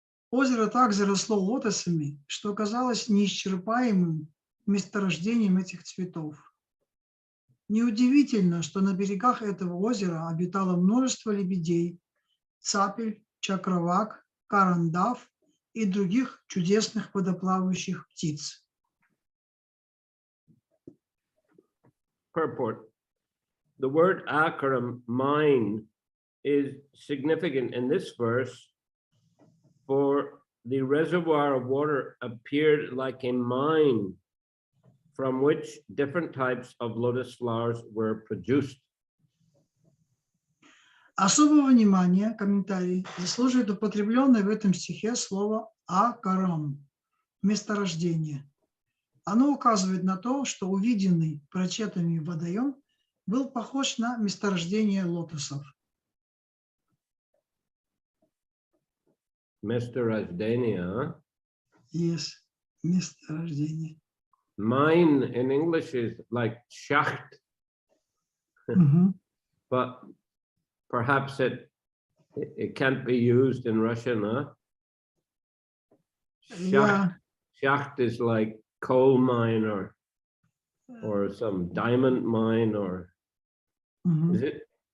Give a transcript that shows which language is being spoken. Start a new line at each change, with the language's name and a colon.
Russian: Озеро так заросло лотосами, что казалось неисчерпаемым месторождением этих цветов. Неудивительно, что на берегах этого озера обитало множество лебедей, цапель, чакравак, карандав и других чудесных водоплавающих птиц.
English: Purport. The word akaram, mine, is significant in this verse, for the reservoir of water appeared like a mine from which different types of lotus flowers were produced.
Russian: Особого внимания, комментарий, заслуживает употребленное в этом стихе слово «акарам» – месторождение. Оно указывает на то, что увиденный прочетами водоем был похож на месторождение лотосов. Месторождение. Yes, месторождение.
English: Mine in English is like schacht, but perhaps it can't be used in Russian, huh? Schacht, schacht is like coal mine or some diamond mine, or is it?